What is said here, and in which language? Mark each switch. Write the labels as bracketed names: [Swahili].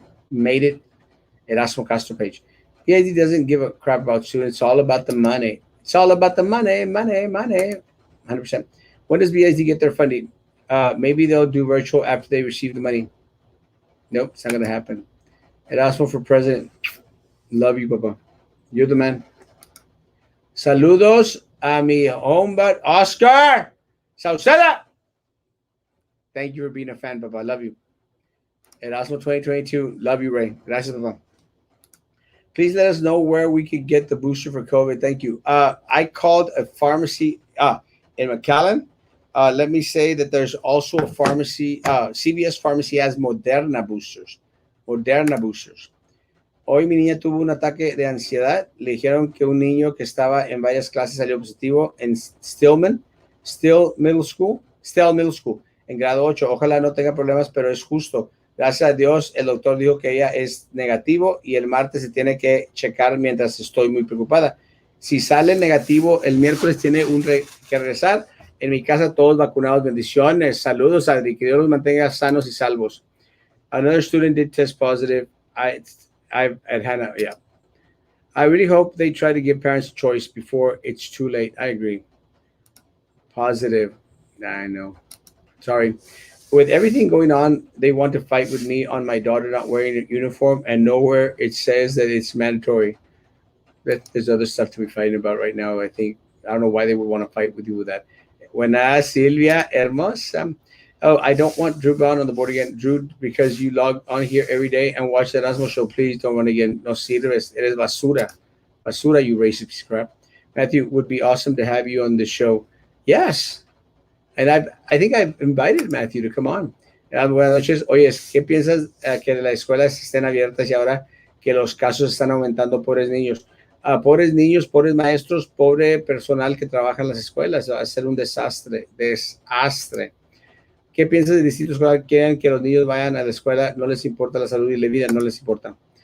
[English] Made it Erasmo Castro page. PID doesn't give a crap about students. It's all about the money. It's all about the money, money, money. 100%. When does BID get their funding? Maybe they'll do virtual after they receive the money. Nope, it's not going to happen. Erasmo for president. Love you, Papa. You're the man. [Spanish] Saludos a mi hombre, Oscar Sauceda. [English] Thank you for being a fan, Papa. Love you. Erasmo 2022. Love you, Ray. Gracias, Papa. Please let us know where we could get the booster for COVID. Thank you. I called a pharmacy in McAllen. Let me say that there's also a pharmacy. CVS Pharmacy has Moderna boosters. Moderna boosters. [Spanish] Hoy mi niña tuvo un ataque de ansiedad. Le dijeron que un niño que estaba en varias clases salió positivo en Still Middle School, en grado 8. Ojalá no tenga problemas, pero es justo. Gracias a Dios, el doctor dijo que ella es negativo y el martes se tiene que checar mientras estoy muy preocupada. Si sale negativo, el miércoles tiene que regresar. En mi casa todos vacunados. Bendiciones. Saludos, Adri. Que Dios los mantenga sanos y salvos. [English] Another student did test positive. I've at Hannah, yeah. I really hope they try to give parents a choice before it's too late. I agree. Positive. I know. Sorry. With everything going on, they want to fight with me on my daughter not wearing a uniform, and nowhere it says that it's mandatory. There's other stuff to be fighting about right now. I think I don't know why they would want to fight with you with that. Buenas, Silvia Hermosa. Oh, I don't want Drew Brown on the board again. Drew, because you log on here every day and watch the Erasmo show, please don't run again. [Spanish] No sirves. Eres basura. [English] Basura, you racist piece of crap. Matthew, would be awesome to have you on the show. Yes. And I think I've invited Matthew to come on. [Spanish] Buenas noches. Oye, ¿qué piensas que las escuelas estén abiertas y ahora que los casos están aumentando? Pobres niños. Pobres niños, pobres maestros, pobre personal que trabaja en las escuelas. Va a ser un desastre. Desastre. ¿Qué piensas del distrito escolar? Quieren que los niños vayan a la escuela, no les importa la salud y la vida, no les importa.